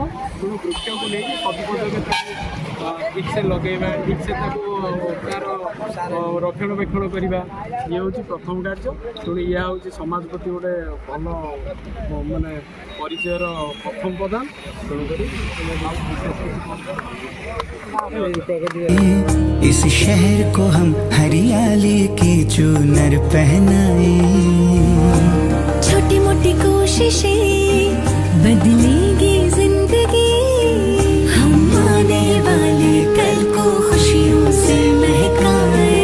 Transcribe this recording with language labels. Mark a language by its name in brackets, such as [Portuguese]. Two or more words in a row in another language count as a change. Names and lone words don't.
[Odia] ତେଣୁ ବୃକ୍ଷକୁ ନେଇକି ସଦୁପଯୋଗ ତାକୁ ଠିକ୍ ସେ ଲଗାଇବା, ଠିକ୍ ସେ ତାକୁ ତା'ର ରକ୍ଷଣାବେକ୍ଷଣ କରିବା, ଇଏ ହେଉଛି ପ୍ରଥମ କାର୍ଯ୍ୟ। ତେଣୁ ଏହା ହେଉଛି ସମାଜ ପ୍ରତି ଗୋଟେ ଭଲ ମାନେ ପରିଚୟର ପ୍ରଥମ ପ୍ରଦାନ। ତେଣୁକରି [Hindi] इस शहर को हम हरियाली की चूनर पहनाए। छोटी मोटी कोशिशें बदलेगी जिंदगी, हम आने वाले कल को खुशियों से महकाए।